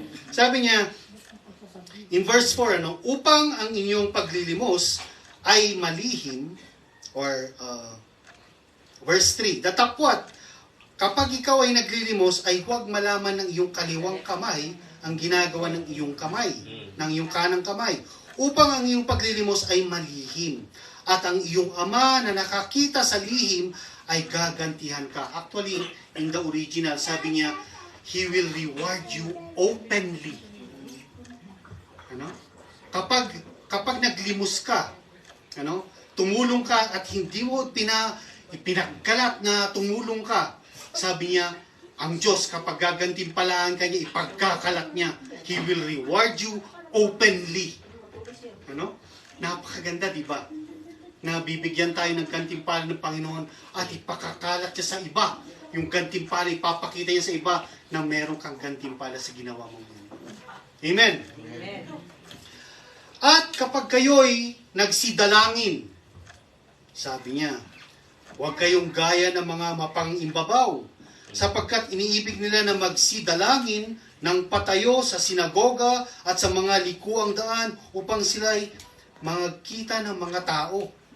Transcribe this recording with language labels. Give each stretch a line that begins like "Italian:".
Filipino: Sabi niya,
English: in verse 4,
Filipino: upang ang inyong paglilimos ay malihim,
English: or verse 3,
Filipino: datapwat, kapag ikaw ay naglilimos, ay huwag malaman ng iyong kaliwang kamay ang ginagawa ng iyong kamay, ng iyong kanang kamay, upang ang iyong paglilimos ay malihim. At ang iyong Ama na nakakita sa lihim ay gagantihan ka.
English: Actually, in the original,
Filipino: sabi niya,
English: He will reward you openly.
Filipino: Ano? Kapag naglimos ka, ano? Tumulong ka at hindi mo ipinagkalat na tumulong ka. Sabi niya, ang Diyos kapag gagantimpalaan ka niya, ipagkakalat niya.
English: He will reward you openly.
Filipino: Ano? Napakaganda, di ba? Na bibigyan tayo ng gantimpala ng Panginoon at ipakakalat niya sa iba. Yung gantimpala, ipapakita niya sa iba na meron kang gantimpala sa ginawa mo. Amen. Amen. At kapag kayo'y nagsidalangin, sabi niya, huwag kayong gaya ng mga mapangimbabaw, sapagkat iniibig nila na magsidalangin ng patayo sa sinagoga at sa mga likuang daan upang sila'y magkita ng mga tao.